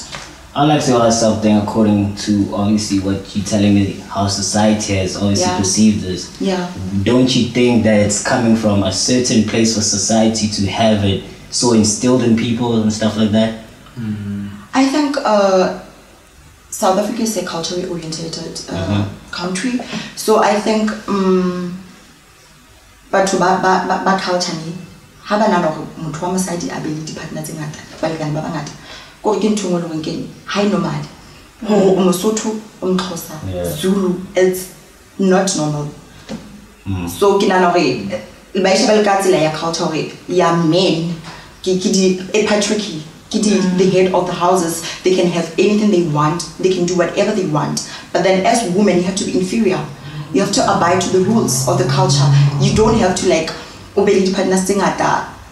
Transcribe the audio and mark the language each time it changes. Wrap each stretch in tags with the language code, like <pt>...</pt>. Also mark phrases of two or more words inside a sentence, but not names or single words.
<en>I'd like to ask something according to obviously what you're telling me, how society has obviously perceived this. Yeah. Don't you think that it's coming from a certain place for society to have it so instilled in people and stuff like that? I think South Africa is a culturally oriented country, so I think</en> <st>batho ba culture ni ha ba nana gore motho wa mosadi a be le di-partner tse ngata balekane ba bangata gore ke ntho engwe le ngwe ha e normal gore o Mosotho o Mxhosa Zulu,</st> <en>it's not normal. So</en> <st>ke nana gore ba e shebele ka tsela ya culture gore ya men a patriarchy,</st> <en>the head of the houses, they can have anything they want, they can do whatever they want. But then as women, you have to be inferior. You have to abide to the rules of the culture. You don't have to like obey the partners thing at that.</en>